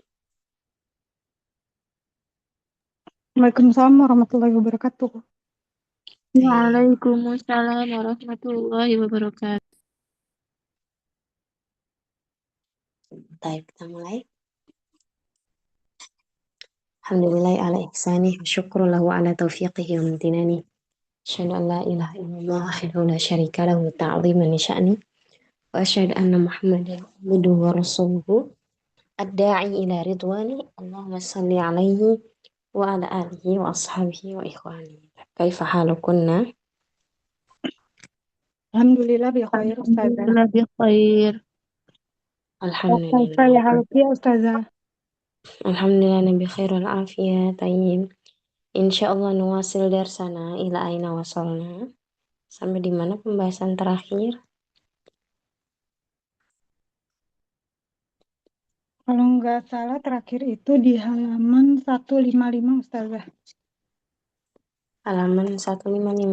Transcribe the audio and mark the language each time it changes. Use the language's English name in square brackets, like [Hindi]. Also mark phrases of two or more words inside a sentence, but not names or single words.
[Arabic] وعليكم السلام ورحمة الله وبركاته. [Indonesian] Baik, [Arabic] وعليكم السلام ورحمة الله وبركاته. [Indonesian] baik, kita mulai. [Arabic] الحمد لله على إحسانه والشكر له على توفيقه وامتنانه. أشهد أن لا إله إلا الله وحده لا شريك له تعظيما لشأنه وأشهد أن محمدا عبده ورسوله الداعي إلى رضوانه. اللهم صل عليه وعلى آله وأصحابه وإخوانه. كيف حالكن? الحمد لله بخير أستاذة. الحمد لله بخير. كيف يا Alhamdulillah. حالك يا أستاذة? الحمد لله نبي خير العافية طيب. إن شاء الله نواصل درسنا إلى أين وصلنا. [Indonesian] Sampai di mana pembahasan terakhir? Kalau nggak salah terakhir itu di halaman 155 Ustazah. Halaman 155.